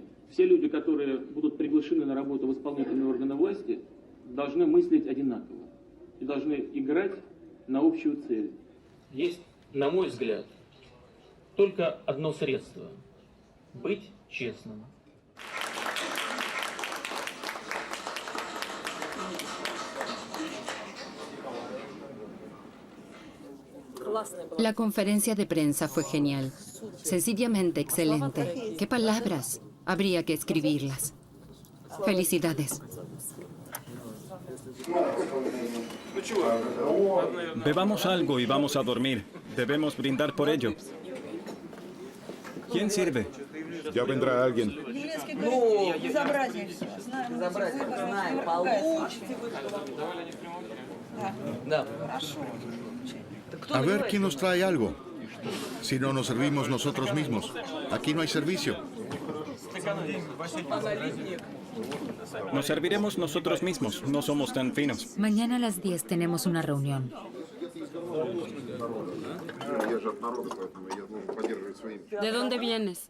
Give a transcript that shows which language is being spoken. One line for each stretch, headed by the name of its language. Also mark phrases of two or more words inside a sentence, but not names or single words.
Russian: Все люди, которые будут приглашены на работу в исполнительные органы власти, должны мыслить одинаково и должны играть на общую цель. Есть, на мой взгляд, только одно средство – быть честным.
Spanish: La conferencia de prensa fue genial, sencillamente excelente. ¿Qué palabras? Habría que escribirlas. Felicidades. Bebamos algo y vamos a dormir. Debemos brindar por ello. ¿Quién sirve? Ya vendrá alguien.
Russian: Ну, безобразие все. Знаем, получите. Да. Хорошо.
Spanish: A ver quién nos trae algo. Si no nos servimos nosotros mismos. Aquí no hay servicio. Nos serviremos nosotros mismos. No somos tan finos. Mañana a las 10 tenemos una reunión. ¿De dónde vienes?